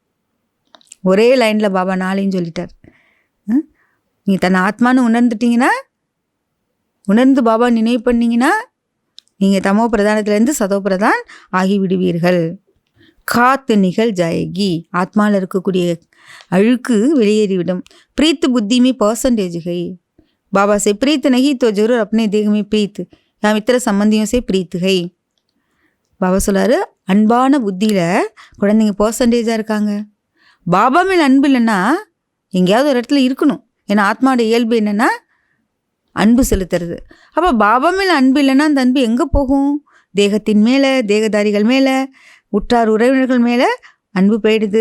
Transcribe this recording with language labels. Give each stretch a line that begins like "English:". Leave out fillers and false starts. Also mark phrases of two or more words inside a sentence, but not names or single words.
Tamil: ஒரே லைனில் பாபா 4 சொல்லிட்டார். நீங்கள் தன்னை ஆத்மானு உணர்ந்துட்டீங்கன்னா, உணர்ந்து பாபா நினைவு பண்ணிங்கன்னா நீங்கள் தமோ பிரதானத்திலேருந்து சதோ பிரதான் ஆகிவிடுவீர்கள்.
Hindi: खाद निकल जाएगी,
Tamil: ஆத்மாவில் இருக்கக்கூடிய அழுக்கு வெளியேறிவிடும்.
Hindi: प्रीत बुद्धि में परसेंटेज है. बाबा से प्रीत नहीं तो जरूर अपने देह में प्रीत या मित्र संबंधियों से प्रीत है.
Tamil: பாபா சொல்லாரு, அன்பான புத்தியில் குழந்தைங்க பர்சன்டேஜாக இருக்காங்க. பாபா மேல் அன்பு இல்லைன்னா எங்கேயாவது ஒரு இடத்துல இருக்கணும். ஏன்னா ஆத்மாவோட இயல்பு என்னென்னா அன்பு செலுத்துறது. அப்போ பாபா மேல் அன்பு இல்லைன்னா அந்த அன்பு எங்கே போகும், தேகத்தின் மேலே, தேகதாரிகள் மேலே, உற்றார் உறவினர்கள் மேலே அன்பு போயிடுது.